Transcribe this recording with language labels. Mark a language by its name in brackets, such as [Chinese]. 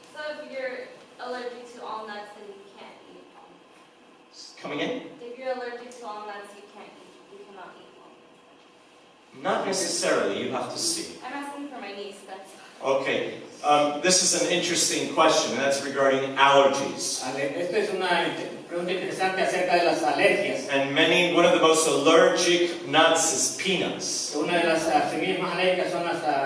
[English] So if you're allergic to all nuts, then you can't eat almonds. Coming in? If you're allergic to all nuts, you cannot eat almonds. Not necessarily, you have to see. I'm asking for my niece, that's Okay, this is an interesting question, and that's regarding allergies. [Spanish] Esto es una pregunta interesante acerca de las alergias. [English] And one of the most allergic nuts is peanuts. [Spanish] Una de las semillas más alérgicas son las.